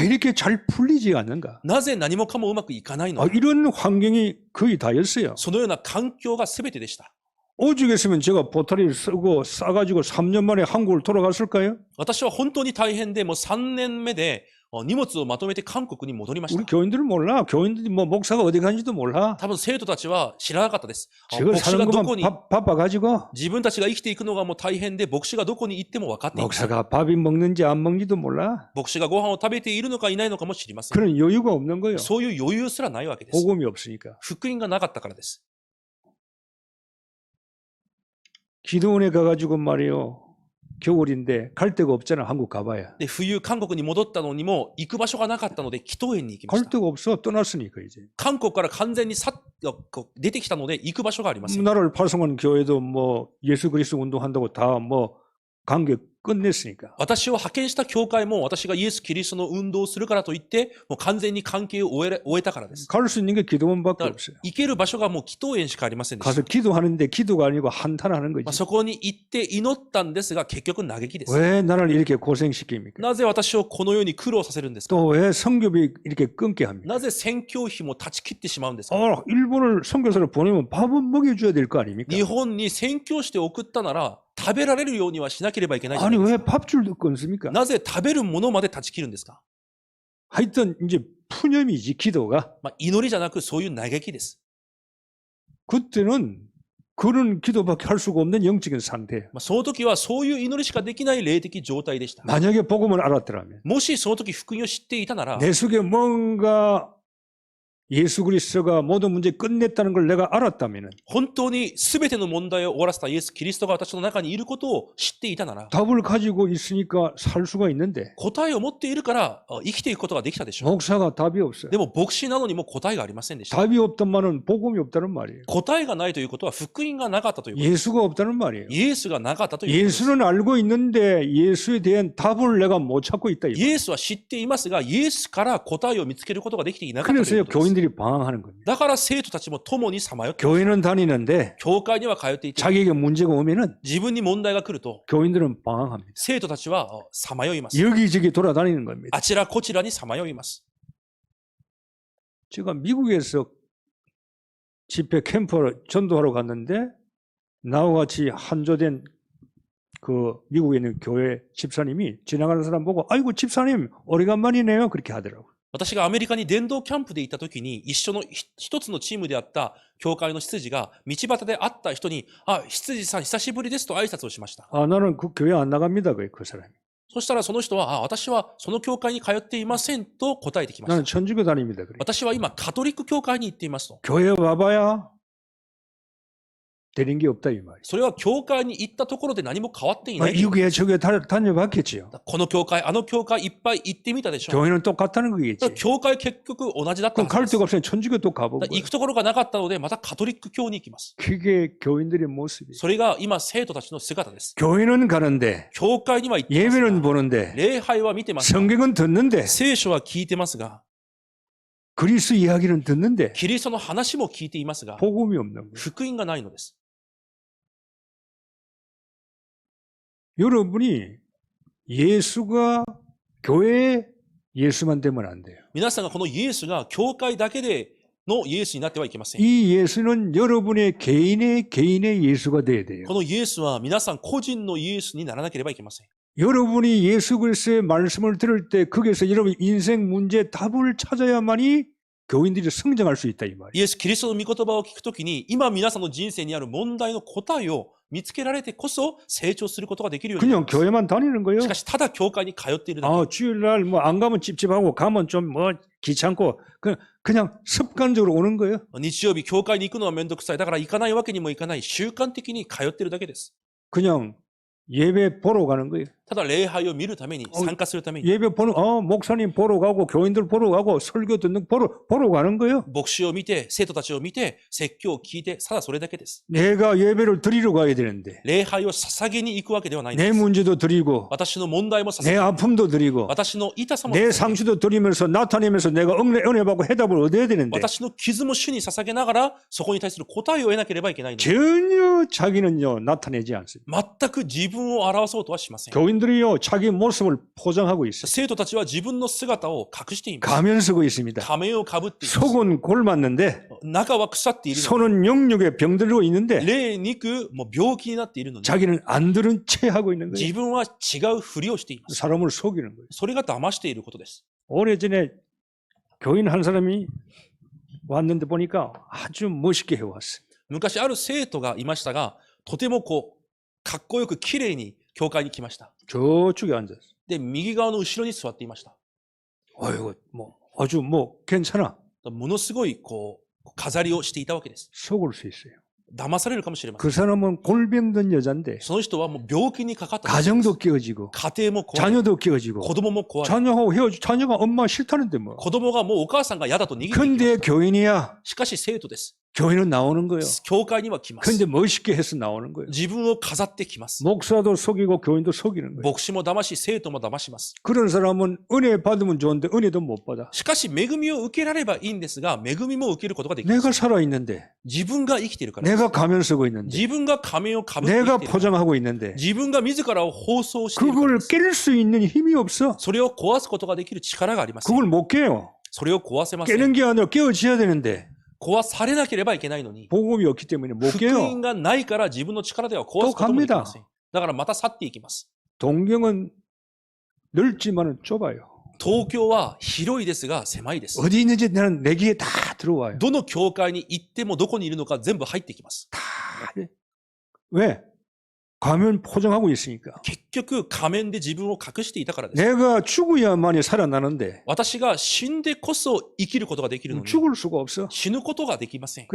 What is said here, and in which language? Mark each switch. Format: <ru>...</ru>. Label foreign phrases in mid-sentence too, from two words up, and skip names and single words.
<ko>왜 이렇게 잘 풀리지 않는가?</ko> <ja>なぜ何もかもうまくいかないのか。</ja> <ko>이런 환경이 거의 다였어요.</ko> <ja>そのような環境が全てでした。</ja> <ko>오죽했으면 제가 보따리를 쓰고 싸가지고 3년 만에 한국을 돌아갔을까요?</ko> <ja>私は本当に大変でもう3年目で荷物をまとめて韓国に戻りまし</ja> <ko>우리</ko> <ja>た。</ja> <ko>교인들은 몰라. 교인들이 뭐 목사가 어디 간지도 몰라.</ko> <ja>多分生徒たちは知らなかったです。</ja> <ko>저걸</ko> <ja>牧師</ja> <ko>사는</ko> <ja>がど</ja> <ko>것만</ko> <ja>こに</ja> <ko>바빠가지고</ko> <ja>自分たちが生きていくのがもう大変で牧師がどこに行っても分かっていません。</ja> <ko>목사가 밥이 먹는지 안 먹는지도 몰라.</ko> <ja>牧師がご飯を食べているのかいないのかも知りません。</ja> <ko>그런 여유가 없는 거예요.</ko> <ja>そういう余裕すらないわけです。</ja> <ko>복음이 없으니까.</ko> <ja>福音がなかったからです。</ja> <ko>기도원에 가가지고 말이요. 겨울인데 갈 데가 없잖아. 한국 가봐야.</ko> <ja>で、冬韓国に戻ったのにも行く場所がなかったので祈祷園に行きま</ja> <ko>갈</ko> <ja>した。</ja> <ko>데가 없어. 떠났으니까 이제.</ko> <ja>韓国から完全に出てきたので行く場所がありません。</ja> <ko>나라를 파송한 교회도 뭐 예수 그리스도 운동한다고 다 뭐 관계 끝냈으니까.</ko> <ja>私を派遣した教会も私がイエス・キリストの運動をするからといって、もう完全に関係を終えたからです。</ja> <ko>갈 수 있는 게 기도원밖에</ko> <ja>だから</ja> <ko>없어요.</ko> <ja>行ける場所がもう祈祷園しかありませんでした。</ja> <ko>가서 기도하는데 기도가 아니고 한탄하는 거지.</ko> <ja>そこに行って祈ったんですが結局嘆きです。</ja> <ko>왜 나를 이렇게 고생시킵니까?</ko> <ja>なぜ私をこのように苦労させるんですか。</ja> <ko>또 왜 성교비 이렇게 끊게 합니까?</ko> <ja>なぜ宣教費も断ち切ってしまうんですか。</ja> <ko>일본을 선교사를 보내면 밥은 먹여줘야 될 거 아닙니까?</ko> <ja>日本に宣教して送ったなら食べられるようにはしなければいけないじゃな</ja> <ko>아니</ko> <ja>いです</ja> <ko>왜</ko> <ja>か。</ja> <ko>밥줄도 끊습니까?</ko> <ja>なぜ食べるものまで断ち切るんですか。</ja> <ko>하여튼 이제 푸념이지 기도가.</ko> <ja>祈りじゃなくそういう嘆きです。</ja> <ko>그때는 그런 기도밖에 할 수가 없는 영적인 상태예요.</ko> <ja>その時はそういう祈りしかできない霊的状態でした。</ja> <ko>만약에 복음을 알았더라면</ko> <ja>もしその時福音を知っていたなら、</ja> <ko>내 속에 뭔가 예수 그리스도가 모든 문제 끝냈다는 걸 내가 알았다면</ko> <ja>本当に全ての問題を終わらせたイエス・キリストが私の中にいることを知っていたなら、</ja> <ko>답을 가지고 있으니까 살 수가 있는데</ko> <ja>答えを持っているから生きていくことができたでしょう。</ja> <ko>목사가 답이 없어요.</ko> <ja>でも牧師なのにも答えがありませんでした。</ja> <ko>답이 없단 말은 복음이 없다는 말이에요.</ko> <ja>答えがないということは福音がなかったということです。</ja> <ko>예수가 없다는 말이에요.</ko> <ja>イエスがなかったということです。</ja> <ko>예수는 알고 있는데 예수에 대한 답을 내가 못 찾고 있다.</ko> <ja>イエスは知っていますが、イエスから答えを見つけることができていなかったとい</ja> <ko>그래서</ko> <ja>うことです。</ja> <ko>교인들이 방황하는 겁니다.</ko> <ja>だから生徒たちも共にさまよっています。</ja> <ko>교회는 다니는데</ko> <ja>教会には通っていて、</ja> <ko>자기에게 문제가 오면은</ko> <ja>自分に問題が来ると、</ja> <ko>교인들은 방황합니다.</ko> <ja>生徒たちはさまよいます。</ja> <ko>여기저기 돌아다니는 겁니다.</ko> <ja>あちらこちらにさまよいます。</ja> <ko>제가 미국에서 집회 캠프를 전도하러 갔는데 나와 같이 한조된 그 미국에 있는 교회 집사님이 지나가는 사람 보고 아이고 집사님 오래간만이네요 그렇게 하더라고요.</ko> <ja>私がアメリカに伝道キャンプで行った時に、一緒の一つのチームであった教会の執事が道端で会った人に、あ、執事さん久しぶりですと挨拶をしました。</ja> <ko>아 나는 그 교회 안 나갑니다 그 사람이.</ko> <ja>そしたらその人は、あ、私はその教会に通っていませんと答えてきまし</ja> <ko>나는</ko> <ja>た。</ja> <ko>천주교 다닙니다 그래.</ko> <ja>私は今カトリック教会に行っていますと。</ja> <ko>교회 와봐야 되는 게 없다 이 말이에요.</ko> <ja>それは教会に行ったところで何も変わっていない。</ja> <ko>이 교회 저 교회 다녀봤겠지요.</ko> <ja>この教会、あの教会いっぱい行ってみたでしょ。</ja> <ko>교회는 똑같다는 거겠지.</ko> <ja>教会結局同じだったは</ja> <ko>그럼</ko> <ja>ず</ja> <ko>갈</ko> <ja>です。</ja> <ko>데가 없으면 천주교 또 가보고.</ko> <ja>行くところがなかったので、またカトリック教に行きます。</ja> <ko>그게 교인들의 모습이에요.</ko> <ja>それが今生徒たちの姿です。</ja> <ko>교회는 가는데</ko> <ja>教会には行ってます</ja> <ko>예배는</ko> <ja>が、</ja> <ko>보는데</ko> <ja>礼拝は見てますが、</ja> <ko>성경은 듣는데</ko> <ja>聖書は聞いてますが、</ja> <ko>그리스도 이야기는 듣는데</ko> <ja>キリストの話も聞いていますが、</ja> <ko>복음이 없는 거예요.</ko> <ja>福音がないのです。</ja> <ko>여러분이 예수가 교회에 예수만 되면 안 돼요.</ko> <ja>皆さんがこのイエスが教会だけでのイエスになってはいけません。</ja> <ko>이 예수는 여러분의 개인의 예수가 돼야 돼요.</ko> <ja>このイエスは皆さん個人のイエスにならなければいけません。</ja> <ko>여러분이 예수 그리스도의 말씀을 들을 때 거기에서 여러분 인생 문제 답을 찾아야만이 교인들이 성장할 수 있다 이 말이에요.</ko> <ja>イエス・キリストの御言葉を聞くときに、今皆さんの人生にある問題の答えを見つけられてこそ成長することができるようになり</ja> <ko>그냥</ko> <ja>ます。</ja> <ko>교회만 다니는 거예요.</ko> <ja>しかし、ただ教会に通っているだけ。</ja> <ko>아, 주일날 뭐 안 가면 찝찝하고 가면 좀 뭐 귀찮고 그냥 습관적으로 오는 거예요.</ko> <ja>日曜日、教会に行くのはめんどくさい。だから行かないわけにもいかない。習慣的に通っているだけです。</ja> <ko>그냥 예배 보러 가는 거예요.</ko> <ja>ただ礼拝を見るために、参加するために、</ja> <ko>예배 보는 목사님 보러 가고 교인들 보러 가고 설교 듣는 보러 가는 거예요.</ko> <ja>牧師を見て、生徒たちを見て、説教を聞いて、ただそれだけです。</ja> <ko>내가 예배를 드리러 가야 되는데</ko> <ja>礼拝を捧げに行くわけではないん</ja> <ko>내</ko> <ja>です。</ja> <ko>문제도 드리고</ko> <ja>私の問題も</ja> <ko>내</ko> <ja>捧げ、</ja> <ko>아픔도 드리고</ko> <ja>私の痛さも</ja> <ko>내</ko> <ja>捧げ、</ja> <ko>상처도 드리면서 나타내면서 내가 은혜 받고 해답을 얻어야 되는데</ko> <ja>私の傷も主に捧げながら、そこに対する答えを得なければいけないので、</ja> <ko>전혀 자기는요 나타내지 않습니다.</ko> <ja>全く自分を表そうとはしません。</ja> <ko>교인들이요 자기 모습을 포장하고 있어요.</ko> <ja>生徒たちは自分の姿を隠しています。</ja> <ko>가면 쓰고 있습니다.</ko> <ja>仮面をかぶっています。</ja> <ko>속은 골맞는데</ko> <ja>中は腐っているのに、</ja> <ko>손은 영육에 병들고 있는데</ko> <ja>霊肉も病気になっているのに、</ja> <ko>자기는 안 들은 채 하고 있는</ko> <ja>自</ja> <ko>거예요.</ko> <ja>分は違うふりをしています。</ja> <ko>사람을 속이는 거예요.</ko> <ja>それが騙していることです。</ja> <ko>오래전에 교인 한 사람이 왔는데 보니까 아주 멋있게 해왔어요.</ko> <ja>昔ある生徒がいましたが、とてもかっこよく綺麗に教会に来ました。</ja> <ko>저쪽에 앉았어요.</ko> <ja>で、右側の後ろに座っていました。</ja> <ko>아이고 아주 괜찮아.</ko> <ja>ものすごい飾りをしていたわけです。</ja> <ko>속을 수 있어요.</ko> <ja>騙されるかもしれません。</ja> <ko>그 사람은 골병든 여잔데</ko> <ja>その人はもう病気にかかった。</ja> <ko>가정도 깨어지고</ko> <ja>家庭も壊れ、</ja> <ko>자녀도 깨어지고</ko> <ja>子供も壊れ、</ja> <ko>자녀하고 헤어지고 자녀가 엄마 싫다는데 뭐.</ko> <ja>子供がもうお母さんが嫌だと逃げていきま</ja> <ko>근데</ko> <ja>す。</ja> <ko>교인이야.</ko> <ja>しかし生徒です。</ja> <ko>교인은 나오는 거예요.</ko> <ja>教会には来ます。</ja> <ko>근데 멋있게 해서 나오는 거예요.</ko> <ja>自分を飾ってきます。</ja> <ko>목사도 속이고 교인도 속이는 거예요.</ko> <ja>牧師も騙し、生徒も騙します。</ja> <ko>그런 사람은 은혜 받으면 좋은데 은혜도 못 받아.</ko> <ja>しかし恵みを受けられればいいんですが、恵みも受けることができま</ja> <ko>내가</ko> <ja>す。</ja> <ko>살아있는데</ko> <ja>自分が生きているからです。</ja> <ko>내가 가면 쓰고 있는데</ko> <ja>自分が仮面をかぶって生</ja> <ko>내가</ko> <ja>きている。</ja> <ko>포장하고 있는데</ko> <ja>自分が自らを放送しているから</ja> <ko>그걸</ko> <ja>です。</ja> <ko>깰 수 있는 힘이 없어.</ko> <ja>それを壊すことができる力がありません。</ja> <ko>그걸 못 깨요.</ko> <ja>それを壊せません。</ja> <ko>깨는 게 아니라 깨어져야 되는데</ko> <ja>壊されなければいけないのに、</ja> <ko>복음이 없기 때문에 못</ko> <ja>福</ja> <ko>깨요.</ko> <ja>音がないから自分の力では壊すこともできません。だからまた去っていきます。</ja> <ko>동경은 넓지만은 좁아요.</ko> <ja>東京は広いですが狭いです。</ja> <ko>어디 있는지 나는 내 귀에 다 들어와요.</ko> <ja>どの教会に行ってもどこにいるのか全部入ってきます。</ja> <ko>다. 왜? 가면 포장하고 있으니까.</ko> <ja>結局仮面で自分を隠していたからです。</ja> <ko>내가 죽어야만이 살아나는데</ko> <ja>私が死んでこそ生きることができるのに、</ja> <ko>죽을 수가 없어.</ko> <ja>死ぬことができません。</ja>